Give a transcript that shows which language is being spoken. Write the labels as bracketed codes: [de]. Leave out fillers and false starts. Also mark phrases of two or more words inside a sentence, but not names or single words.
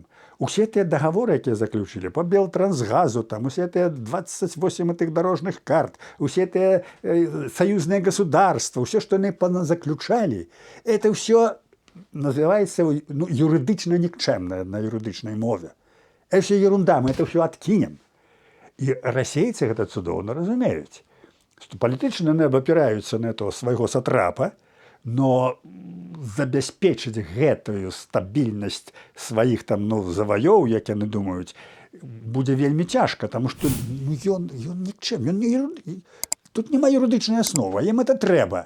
[be] Усе тыя дагаворы, якія заключылі, по Белтрансгазу, там, усе тыя 28 тых дарожных карт, усе тыя саюзныя государства, усе, што яны заключалі, это ўсё называецца юрыдычна нікчэмнае на юрыдычнай мове. [ru] Это все ерунда, мы это все откинем. [be] И расейцы гэта цудоўна разумеюць, што палітычна яны абапіраюцца на этого свайго сатрапа, но забяспечыць гэтую стабільнасць сваіх там, заваёў, як яны думаюць, будзе вельмі цяжка, таму што ён нікчэм, тут няма юрыдычнай асновы, ім это трэба.